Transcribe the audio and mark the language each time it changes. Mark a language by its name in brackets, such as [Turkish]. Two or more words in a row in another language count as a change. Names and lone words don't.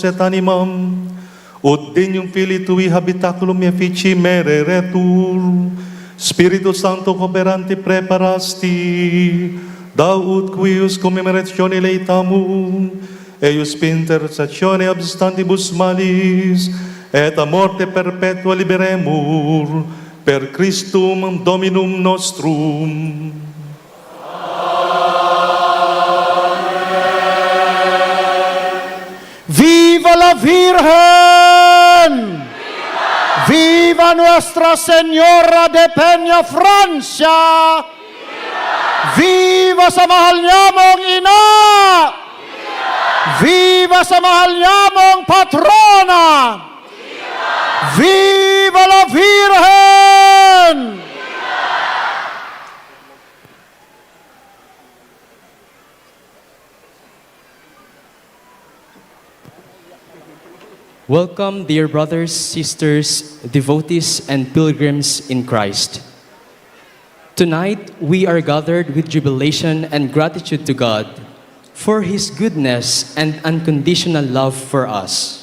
[Latin] et animam, ut dignum Filii Tui habitaculum effici mereretur, Spiritus Sancto cooperanti preparasti, Daud quius commemoratione leitamum, eius intercessione abstantibus malis, et a morte perpetua liberemur, per Christum Dominum nostrum. [Spanish] ¡Viva la Virgen! ¡Viva Nuestra Señora de Peña Francia! [Filipino] ¡Viva sa mahal niyamong ina! ¡Viva sa mahal niyamong patrona! [Spanish] ¡Viva la Virgen! [English] Welcome, dear brothers, sisters, devotees, and pilgrims in Christ. Tonight, we are gathered with jubilation and gratitude to God for His goodness and unconditional love for us.